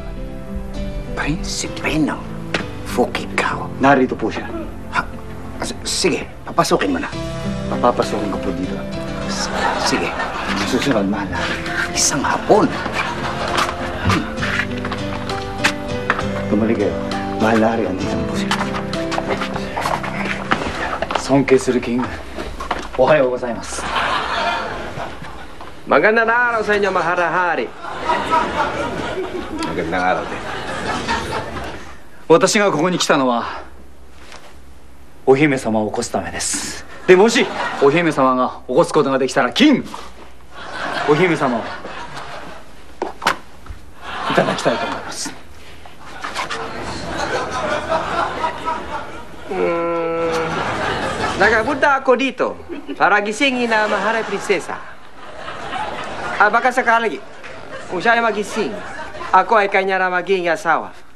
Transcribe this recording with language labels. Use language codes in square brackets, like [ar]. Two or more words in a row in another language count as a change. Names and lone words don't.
[tl] Prinsipe ng Fukigawa? Narito po siya. Ha? Sige, papasukin mo na. Papapasukin ko po dito. Sige, susunod, mahal na hari. Isang hapon. Tumalik kayo. Mahal na hari, andito po siya. [ja] 尊敬するキング、おはようございます。 [tl] Magandang araw sa inyo, Maharahari. Magandang araw din. [ja] 私がここに来たのはお姫様を起こすためです。でもしお姫様が起こすことができたらキングお姫様をいただきたいと思います。 [tl] Nagpunta ako dito para gisingin na Maharay Prinsesa. Baka sakali, kung siya ay magising, ako ay kanya na maging asawa.